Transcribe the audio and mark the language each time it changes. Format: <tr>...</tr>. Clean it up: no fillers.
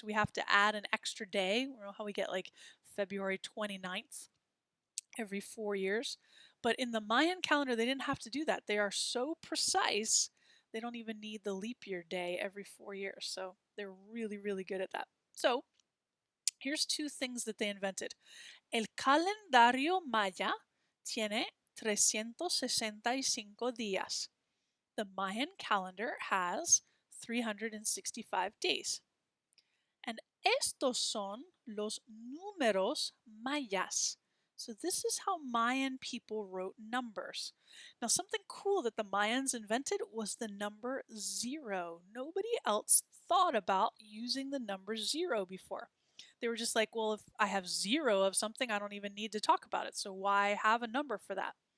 <en>So we have to add an extra day. You know how we get like February 29th every 4 years. But in the Mayan calendar, they didn't have to do that. They are so precise, they don't even need the leap year day every 4 years. So they're really, really good at that. So here's 2 things that they invented.</en> <es>El calendario maya tiene 365 días.</es> <en>The Mayan calendar has 365 days.</en> <es>And estos son los números mayas.</es> <en>So this is how Mayan people wrote numbers. Now, something cool that the Mayans invented was the number 0. Nobody else thought about using the number 0 before. They were just like, well, if I have 0 of something, I don't even need to talk about it. So why have a number for that?</en>